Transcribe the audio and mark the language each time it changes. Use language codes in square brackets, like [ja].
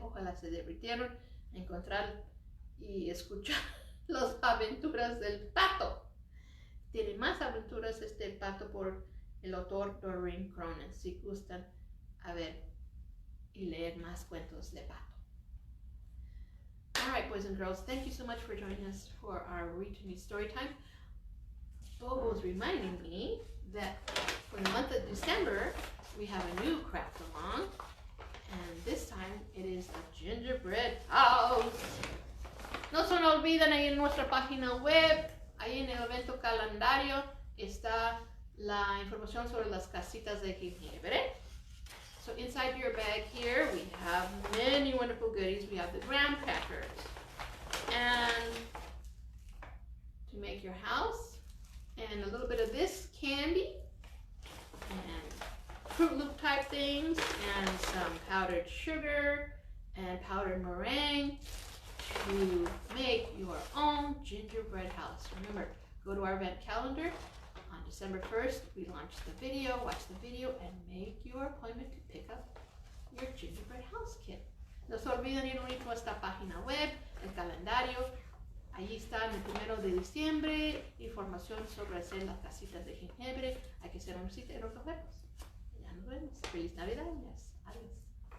[es] Ojalá se divirtieron en encontrar y escuchar las aventuras del pato. Tiene más aventuras este pato por el autor Doreen Cronin, si gustan a ver y leer más cuentos de pato. [en] All right, boys and girls, thank you so much for joining us for our Read to Me story time. Bobo was reminding me that for the month of December, we have a new craft along, and this time it is the gingerbread house. [es] No se olviden, ahí en nuestra página web, ahí en el evento calendario, está la información sobre las casitas de jengibre. [en] So inside your bag here, we have many wonderful goodies. We have the graham crackers, and to make your house, and a little bit of this candy, and Fruit Loop type things, and some powdered sugar, and powdered meringue to make your own gingerbread house. Remember, go to our event calendar on December 1st, we launch the video, watch the video, and make your appointment to pick up your gingerbread house kit. [es] No se olviden ir a nuestra página web, el calendario. Allí está el 1 de diciembre, información sobre hacer las casitas de gingebre. Hay que hacer una cita y recogerlos. Ya nos vemos. Feliz Navidad. Adiós.